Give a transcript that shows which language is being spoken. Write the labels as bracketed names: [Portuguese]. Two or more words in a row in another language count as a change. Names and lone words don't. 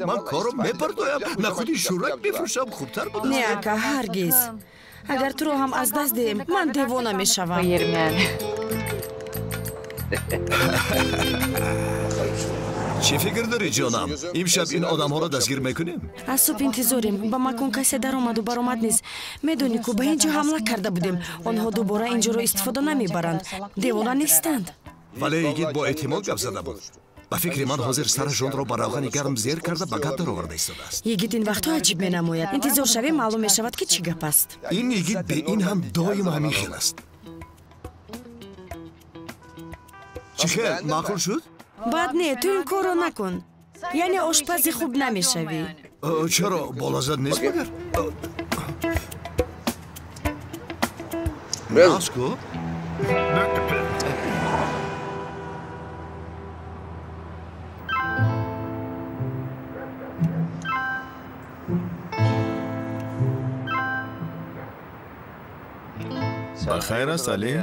[Tajik] ман корро мепардозам. нахӯди шӯрак мефурӯшам хубтар буд. не ако ҳаргиз. агар ту ро ҳам аз даст диҳам ман девона мешавам. чӣ фикр дорӣ ҷонам? имшаб ин одам ҳо ро дастгир мекунем? аз субҳ интизорем ба макон касе даромаду баромад нест медонӣ ку ба ин ҷо ҳамла карда будем онҳо дубора ин ҷоро истифода намебаранд девона нестанд вале ягид бо эҳтимол гап зада буд ба фикри ман ҳозир сара жонро ба равғани гарм зер карда ба гап дароварда истодааст ягид ин вақтҳо аҷиб менамояд интизор шавем маълум мешавад ки чӣ гап аст ин ягид бе ин ҳам доим ҳамин хел аст чӣ хел маъқул шуд баъд не ту ин корро накун яъне ошпази хуб намешавӣ чаро болазад нест магар маску бахайр аст Алӣ?